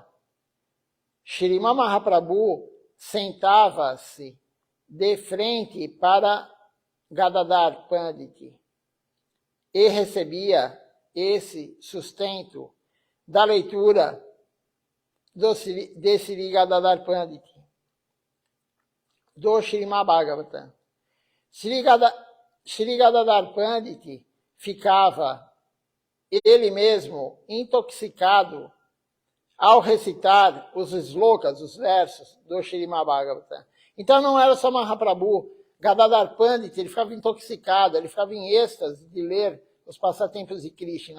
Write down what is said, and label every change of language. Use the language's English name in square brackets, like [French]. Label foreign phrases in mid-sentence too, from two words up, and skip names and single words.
[Portuguese] Śrīmad Mahaprabhu sentava-se de frente para Gadadhar Pandit e recebia esse sustento da leitura de Sri Gadadhar Pandit, do Śrīmad Bhagavatam. Sri Gadadhar Pandit ficava ele mesmo intoxicado ao recitar os slokas, os versos do Śrīmad Bhagavatam. Então não era só Mahaprabhu, Gadadhar Pandit, ele ficava intoxicado, ele ficava em êxtase de ler os passatempos de Krishna.